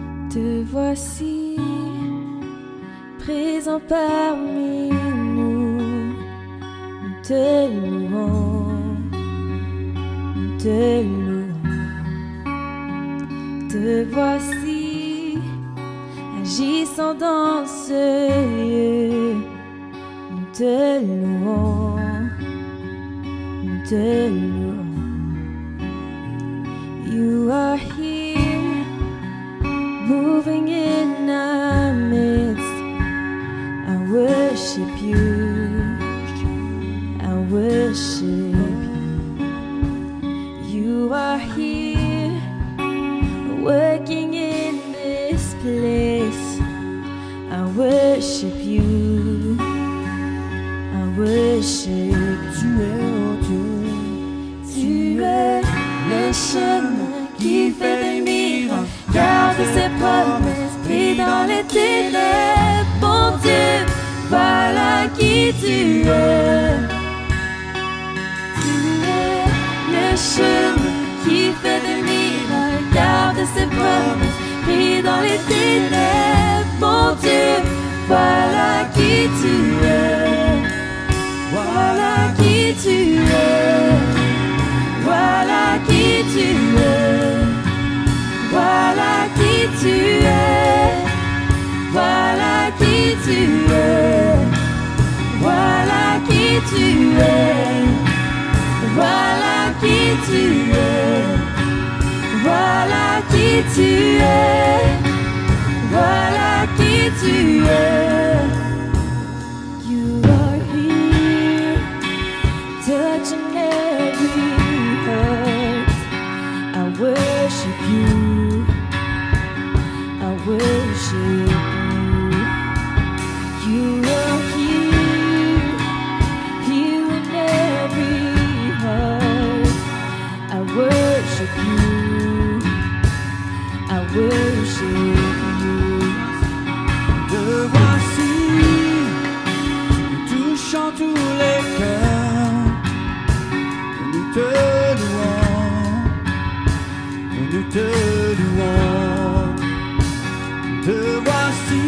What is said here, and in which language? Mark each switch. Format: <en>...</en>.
<fr>Te voici présent parmi nous, nous te louons, nous te louons. Te voici agissant dans ce lieu, nous te louons, nous te louons.</fr> <en>You are here, moving in our midst. I worship you, I worship you. You are here, working in this place. I worship you, I worship you.</en> <fr>Tu es le chemin qui fait des miracles. Garde ses promesses, pris dans les ténèbres. Bon Dieu, voilà qui tu es. Tu es le chemin qui fait des miracles. Garde ses promesses, pris dans les ténèbres. Bon Dieu, voilà qui tu es. Voilà qui tu es. Voilà qui tu es. Voilà qui tu es, voilà qui tu es, voilà qui tu es, voilà qui tu es, voilà qui tu es, voilà qui tu es.</fr> <en>You are here, touching every heart. I worship you. Worship you. You are here, here in every heart. I worship you, I worship you.</en> <fr>Te voici, touchant tous les cœurs. Nous te louons, nous te louons. Te voici</fr>